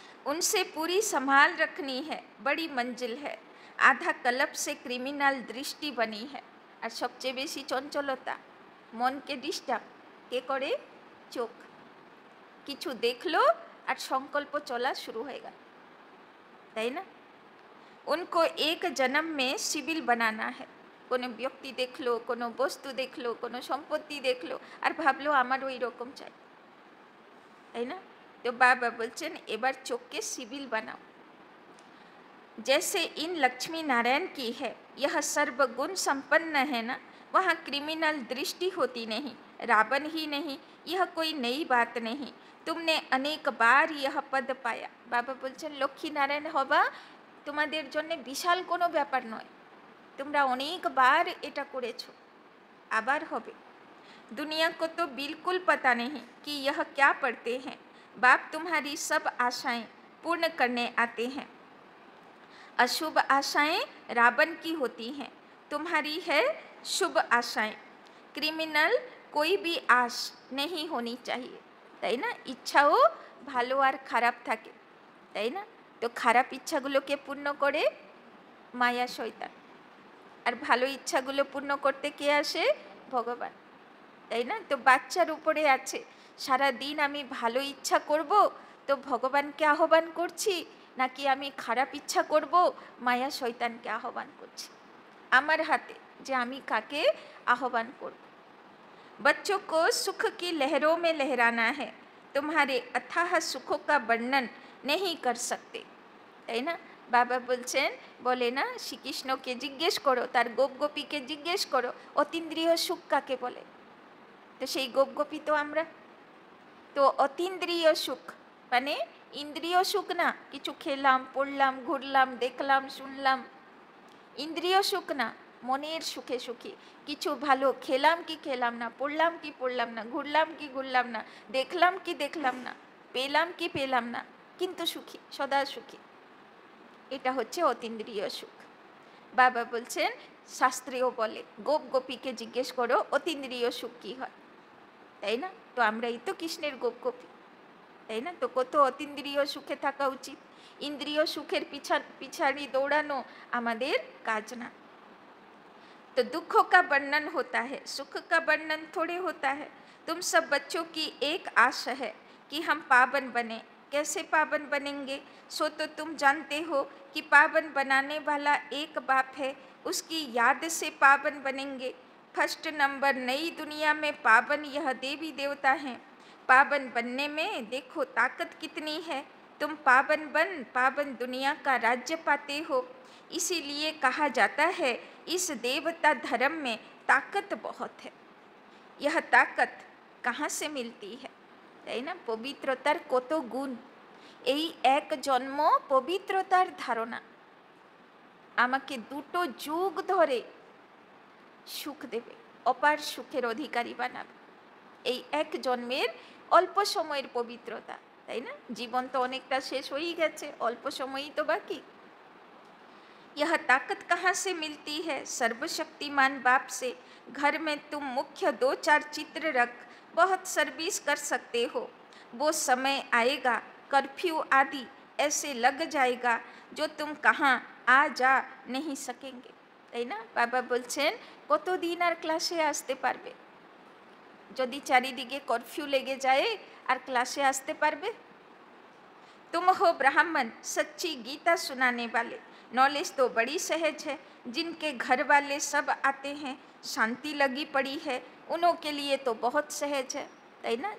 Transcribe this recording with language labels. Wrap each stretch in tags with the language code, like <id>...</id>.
<hi>उनसे पूरी संभाल रखनी है, बड़ी मंजिल है। आधा कल्प से क्रिमिनल दृष्टि बनी है,</hi> <bn>আর সবচেয়ে বেশি চঞ্চলতা মনকে ডিস্টার্ব কে করে, চোখ, কিছু দেখলো আর সংকল্প চলা শুরু হয়ে গেল, তাই না।</bn> <hi>उनको एक जन्म में सिविल बनाना है,</hi> <bn>কোনো ব্যক্তি দেখলো, কোনো বস্তু দেখলো, কোনো সম্পত্তি দেখলো আর ভাবলো আমার ওই রকম চাই, তাই না। তো বাবা বলছেন এবার চোখকে সিভিল বানাও।</bn> <hi>जैसे इन लक्ष्मी नारायण की है, यह सर्वगुण संपन्न है ना, वहाँ क्रिमिनल दृष्टि होती नहीं, रावण ही नहीं, यह कोई नई बात नहीं। तुमने अनेक बार यह पद पाया। बाबा बोलছেন</hi> <bn>লক্ষ্মী নারায়ণ হবা তোমাদের জন্য বিশাল কোনো ব্যাপার নয়, তোমরা অনেকবার এটা করেছো, আবার হবে।</bn> <hi>दुनिया को तो बिल्कुल पता नहीं कि यह क्या पढ़ते हैं। बाप तुम्हारी सब आशाएं पूर्ण करने आते हैं। अशुभ आशाएं रावण की होती हैं, तुम्हारी है शुभ आशाएं। क्रिमिनल कोई भी आश नहीं होनी चाहिए,</hi> <bn>তাই না? ইচ্ছাও ভালো আর খারাপ থাকে, তাই না? তো খারাপ ইচ্ছাগুলোকে পূর্ণ করে মায়া শয়তান, আর ভালো ইচ্ছাগুলো পূর্ণ করতে কে আসে? ভগবান, তাই না? তো বাচ্চার উপরে আছে, সারা দিন আমি ভালো ইচ্ছা করব তো ভগবানকে আহ্বান করছি, নাকি আমি খারাপ ইচ্ছা করব মায়া শয়তানকে আহ্বান করছি। আমার হাতে যে আমি কাকে আহ্বান করব।</bn> <hi>बच्चों को सुख की लहरों में लहराना है, तुम्हारे अथाह सुखों का वर्णन नहीं कर सकते,</hi> <bn>তাই না? বাবা বলছেন, বলে না শ্রীকৃষ্ণকে জিজ্ঞেস করো, তার গোপ গোপীকে জিজ্ঞেস করো অতীন্দ্রিয় সুখ কাকে বলে। তো সেই গোপ গোপী তো আমরা। তো অতীন্দ্রিয় সুখ মানে ইন্দ্রিয় সুখ না, কিছু খেলাম পড়লাম ঘুরলাম দেখলাম শুনলাম, ইন্দ্রিয় সুখ না, মনের সুখে সুখী। কিছু ভালো খেলাম কি খেলাম না, পড়লাম কি পড়লাম না, ঘুরলাম কি ঘুরলাম না, দেখলাম কি দেখলাম না, পেলাম কি পেলাম না, কিন্তু সুখী, সদা সুখী। এটা হচ্ছে অতীন্দ্রিয় সুখ। বাবা বলছেন, শাস্ত্রেও বলে গোপ গোপীকে জিজ্ঞেস করো অতীন্দ্রিয় সুখ কী হয়, তাই না? তো আমরাই তো কৃষ্ণের গোপ গোপী, তাই না? তো কত অতীন্দ্রিয় সুখে থাকা উচিত। ইন্দ্রিয় সুখের পিছাড়ি দৌড়ানো আমাদের কাজ না।</bn> <hi>तो दुखों का वर्णन होता है, सुख का वर्णन थोड़े होता है। तुम सब बच्चों की एक आश है कि हम पावन बने। कैसे पावन बनेंगे? सो तो तुम जानते हो कि पावन बनाने वाला एक बाप है, उसकी याद से पावन बनेंगे। फर्स्ट नंबर, नई दुनिया में पावन यह देवी देवता हैं। पावन बनने में देखो ताकत कितनी है। तुम पावन बन पावन दुनिया का राज्य पाते हो। इसीलिए कहा जाता है इस देवता धर्म में ताकत बहुत है। यह ताकत कहाँ से मिलती है,</hi> <bn>তাই না? পবিত্রতার কত গুণ। এই এক জন্ম পবিত্রতার ধারণা আমাকে দুটো যুগ ধরে সুখ দেবে, অপার সুখের অধিকারী বানাবে। এই এক জন্মের অল্প সময়ের পবিত্রতা, তাই না? জীবন তো অনেকটা শেষ হয়েই গেছে, অল্প সময়ই তো বাকি।</bn> <hi>यह ताकत कहाँ से मिलती है? सर्वशक्तिमान बाप से। घर में तुम मुख्य 2-4 चित्र रख बहुत सर्विस कर सकते हो। वो समय आएगा कर्फ्यू आदि ऐसे लग जाएगा जो तुम कहाँ आ जा नहीं सकेंगे,</hi> <bn>তাই না? বাবা বলছেন কতদিন আর ক্লাসে আসতে পারবে? যদি চারিদিকে কর্ফিউ লেগে যায় আর ক্লাসে আসতে পারবে?</bn> <hi>तुम हो ब्राह्मण सच्ची गीता सुनाने वाले। नॉलेज तो बड़ी सहज है। जिनके घर वाले सब आते हैं, शांति लगी पड़ी है, उन्हों के लिए तो बहुत सहज है,</hi> <bn>তাই না?</bn>